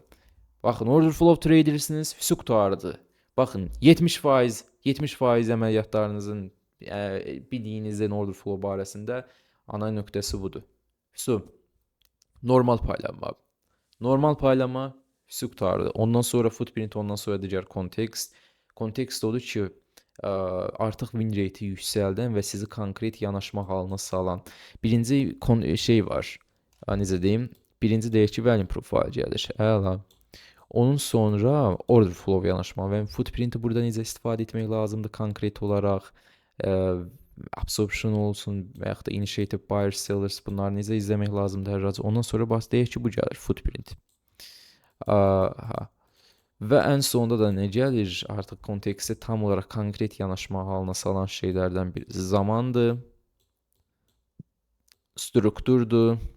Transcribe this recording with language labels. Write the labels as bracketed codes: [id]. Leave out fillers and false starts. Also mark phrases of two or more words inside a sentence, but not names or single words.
[az] Baxın, [en] order flow tradersiniz, [az] füsuq qutardı. Baxın, 70% əməliyyatlarınızın bildiyinizin [en] order flow [az] barəsində ana nöqtəsi budur. Normal paylanma. Normal paylanma füsuq qutardı. Ondan sonra footprint, ondan sonra digər kontekst. Kontekst odur ki, artıq [en] win rate-i [az] yüksəldən və sizi konkret yanaşma halına salan birinci şey var. Necə deyim? Birinci deyək ki, [en] volume profile [az] gəlir. Əla. Onun sonra [en] order flow [az] yanaşma və footprint-i burada necə istifadə etmək lazımdır konkret olaraq. Absorption olsun və yaxud da [en] initiative buyers, sellers [az] bunları necə izləmək lazımdır hər razı. Ondan sonra deyək ki, bu gəlir footprint. Və ən sonunda da nə gəlir? Artıq konteksti tam olaraq konkret yanaşma halına salan şeylərdən biri zamandır, strukturdur.